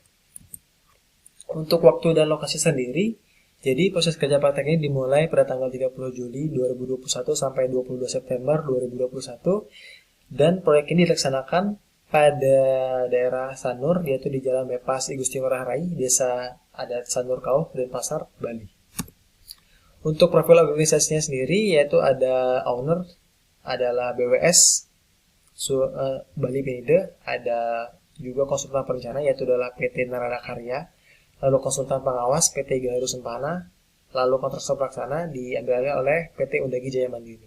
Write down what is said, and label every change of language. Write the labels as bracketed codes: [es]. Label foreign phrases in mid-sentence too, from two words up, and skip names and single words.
[id] Untuk waktu dan lokasi sendiri, jadi proses kerja praktek ini dimulai pada tanggal 30 Juli 2021 sampai 22 September 2021, dan proyek ini dilaksanakan pada daerah Sanur, yaitu di Jalan Bebas I Gusti Ngurah Rai, Desa Adat Sanur Kauh, Denpasar, Bali. Untuk profil organisasinya sendiri, yaitu ada owner, adalah BWS Bali Benide, ada juga konsultan perencana, yaitu adalah PT Narada Karya, lalu konsultan pengawas PT Gaharu Sempana, lalu kontraktor pelaksana diambil oleh PT Undagi Jaya Mandiri.